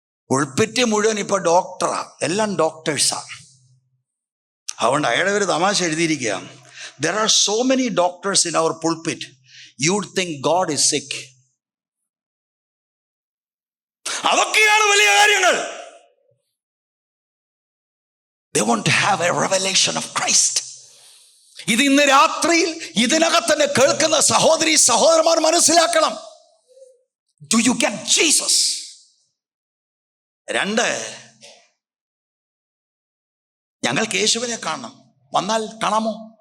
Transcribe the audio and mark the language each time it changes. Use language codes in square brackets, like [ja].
[ml] ഉൾപ്പിറ്റ് മുഴുവൻ ഇപ്പൊ ഡോക്ടറാ, എല്ലാം ഡോക്ടേഴ്സാ. അതുകൊണ്ട് അയാളുടെ ഒരു തമാശ എഴുതിയിരിക്കുക, [en] there are so many doctors in our pulpit, you'd think God is sick. [ml] അതൊക്കെയാണ് വലിയ കാര്യങ്ങൾ. [en] They want to have a revelation of Christ. [ml] ഇത് ഇന്ന് രാത്രിയിൽ ഇതിനകത്ത് തന്നെ കേൾക്കുന്ന സഹോദരി സഹോദരന്മാർ മനസ്സിലാക്കണം. [en] Do you get Jesus? [ml] 2, ഞങ്ങൾക്ക് യേശുവിനെ കാണണം. വന്നാൽ കാണാമോ?